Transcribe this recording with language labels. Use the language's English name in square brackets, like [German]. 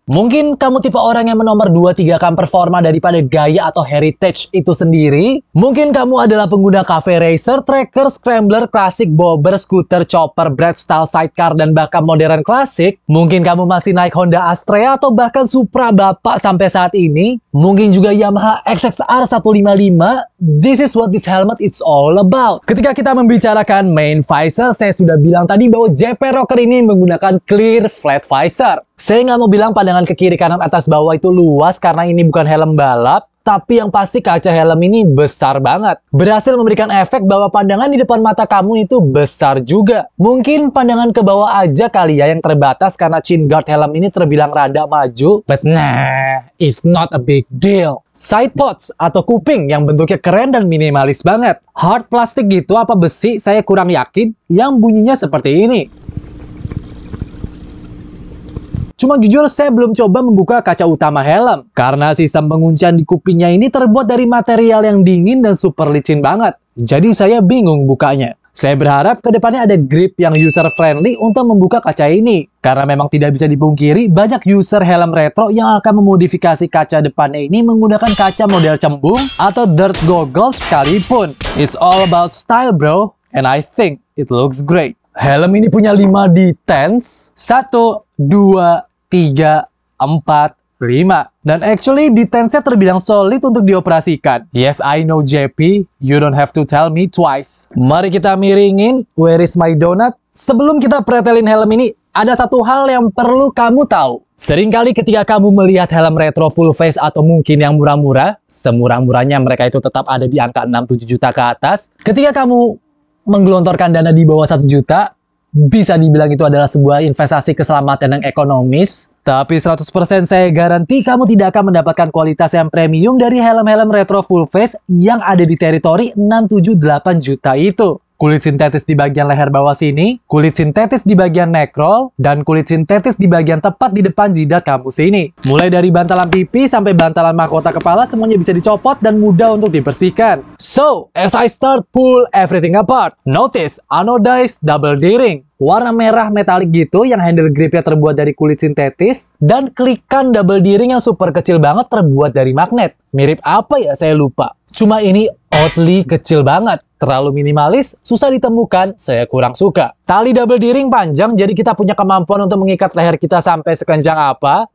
[Indonesian] Mungkin kamu tipe orang yang menomor 2-3 performa daripada gaya atau heritage itu sendiri. Mungkin kamu adalah pengguna cafe racer, tracker, scrambler, klasik, bobber, scooter, chopper, bread style, sidecar, dan bahkan modern klasik. Mungkin kamu masih naik Honda Astrea atau bahkan Supra Bapak sampai saat ini. Mungkin juga Yamaha XXR 155. [English] This is what this helmet is all about. [Indonesian] Ketika kita membicarakan main visor, saya sudah bilang tadi bahwa JP Rocker ini menggunakan clear flat visor. Saya nggak mau bilang pandangan ke kiri kanan atas bawah itu luas karena ini bukan helm balap. Tapi yang pasti kaca helm ini besar banget. Berhasil memberikan efek bahwa pandangan di depan mata kamu itu besar juga. Mungkin pandangan ke bawah aja kali ya yang terbatas karena chin guard helm ini terbilang rada maju. [English] But nah, it's not a big deal. [Indonesian] Side pods atau kuping yang bentuknya keren dan minimalis banget. Hard plastik gitu apa besi saya kurang yakin. Yang bunyinya seperti ini. Cuma jujur saya belum coba membuka kaca utama helm. Karena sistem penguncian di kupingnya ini terbuat dari material yang dingin dan super licin banget. Jadi saya bingung bukanya. Saya berharap ke depannya ada grip yang user friendly untuk membuka kaca ini. Karena memang tidak bisa dipungkiri, banyak user helm retro yang akan memodifikasi kaca depannya ini menggunakan kaca model cembung atau dirt goggles sekalipun. [English] It's all about style bro, and I think it looks great. [Indonesian] Helm ini punya 5 detents, 1, 2, 3, 4, 5. Dan actually detensnya terbilang solid untuk dioperasikan. [English] Yes, I know JP, you don't have to tell me twice. [Indonesian] Mari kita miringin, [English] where is my donut? [Indonesian] Sebelum kita pretelin helm ini, ada satu hal yang perlu kamu tahu. Seringkali ketika kamu melihat helm retro full face atau mungkin yang murah-murah, semurah-murahnya mereka itu tetap ada di angka 6-7 juta ke atas. Ketika kamu menggelontorkan dana di bawah 1 juta, bisa dibilang itu adalah sebuah investasi keselamatan yang ekonomis. Tapi 100% saya garanti kamu tidak akan mendapatkan kualitas yang premium dari helm-helm retro full face yang ada di teritori 6-7-8 juta itu. Kulit sintetis di bagian leher bawah sini, kulit sintetis di bagian neckroll, dan kulit sintetis di bagian tepat di depan jidat kamu sini. Mulai dari bantalan pipi sampai bantalan mahkota kepala semuanya bisa dicopot dan mudah untuk dibersihkan. [English] So, as I start pull everything apart, notice anodized double D-ring. [Indonesian] Warna merah metalik gitu yang handle gripnya terbuat dari kulit sintetis, dan klikan double D-ring yang super kecil banget terbuat dari magnet. Mirip apa ya saya lupa. Cuma ini oddly kecil banget. Terlalu minimalis, susah ditemukan, saya kurang suka. Tali double D-ring panjang, jadi kita punya kemampuan untuk mengikat leher kita sampai sekencang apa.